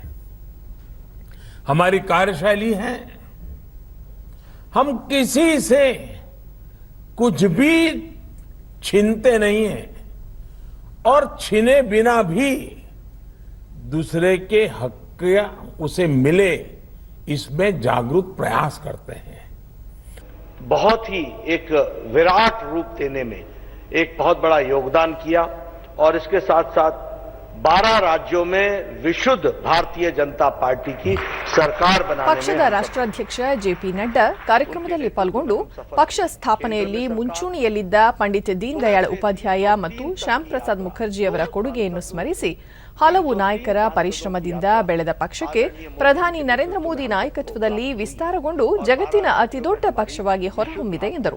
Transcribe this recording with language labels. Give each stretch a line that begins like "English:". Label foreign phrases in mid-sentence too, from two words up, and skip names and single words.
Hindi: हमारी कार्यशैली है, हम किसी से कुछ भी छीनते नहीं हैं और छीने बिना भी दूसरे के हक उसे मिले, इसमें जागरूक प्रयास करते हैं. बहुत ही एक विराट रूप देने में एक बहुत बड़ा योगदान किया और इसके साथ साथ 12 राज्यों में विशुद्ध भारतीय जनता पार्टी की सरकार बनाने
Kannada: ಪಕ್ಷದ ರಾಷ್ಟ್ರಾಧ್ಯಕ್ಷ ಜೆಪಿ ನಡ್ಡಾ ಕಾರ್ಯಕ್ರಮದಲ್ಲಿ ಪಾಲ್ಗೊಂಡು ಪಕ್ಷ ಸ್ಥಾಪನೆಯಲ್ಲಿ ಮುಂಚೂಣಿಯಲ್ಲಿದ್ದ ಪಂಡಿತ್ ದೀನ್ ದಯಾಳ್ ಉಪಾಧ್ಯಾಯ ಮತ್ತು ಶ್ಯಾಮ್ ಪ್ರಸಾದ್ ಮುಖರ್ಜಿ ಅವರ ಕೊಡುಗೆಯನ್ನು ಸ್ಮರಿಸಿ ಹಲವು ನಾಯಕರ ಪರಿಶ್ರಮದಿಂದ ಬೆಳೆದ ಪಕ್ಷಕ್ಕೆ ಪ್ರಧಾನಿ ನರೇಂದ್ರ ಮೋದಿ ನಾಯಕತ್ವದಲ್ಲಿ ವಿಸ್ತಾರಗೊಂಡು ಜಗತ್ತಿನ ಅತಿದೊಡ್ಡ ಪಕ್ಷವಾಗಿ ಹೊರಹೊಮ್ಮಿದೆ ಎಂದರು.